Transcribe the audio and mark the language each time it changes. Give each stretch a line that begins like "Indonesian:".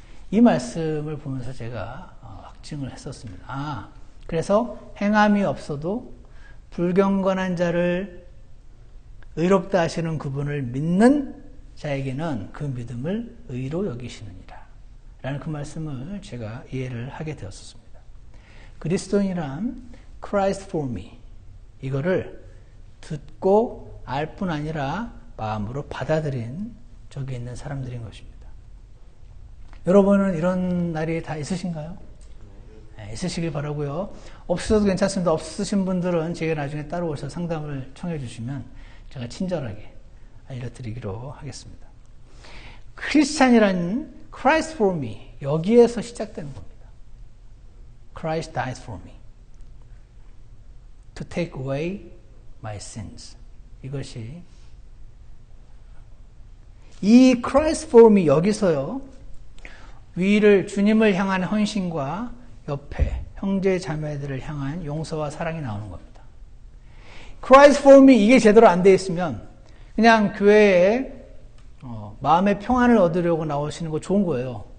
Korean: 이 말씀을 보면서 제가 확증을 했었습니다. 그래서 행함이 없어도 불경건한 자를 의롭다 하시는 그분을 믿는 자에게는 그 믿음을 의로 여기시느니라. 라는 그 말씀을 제가 이해를 하게 되었습니다. 그리스도인이란
English: Christ for me.
Korean: 이거를 듣고 알 뿐 아니라 마음으로 받아들인 적이 있는 사람들인 것입니다. 여러분은 이런 날이 다 있으신가요? 네, 있으시길 바라고요. 없으셔도 괜찮습니다. 없으신 분들은 제게 나중에 따로 오셔서 상담을 청해 주시면 제가 친절하게 알려드리기로 하겠습니다. 크리스찬이란
English: Christ for me,
Korean: 여기에서 시작되는 겁니다.
English: Christ died for me to take away my sins.
Korean: 이것이 이
English: Christ for me
Korean: 여기서요. 위를 주님을 향한 헌신과 옆에 형제 자매들을 향한 용서와 사랑이 나오는 겁니다.
English: Christ for me
Korean: 이게 제대로 안 되어 있으면 그냥 교회에 마음의 평안을 얻으려고 나오시는 거 좋은 거예요.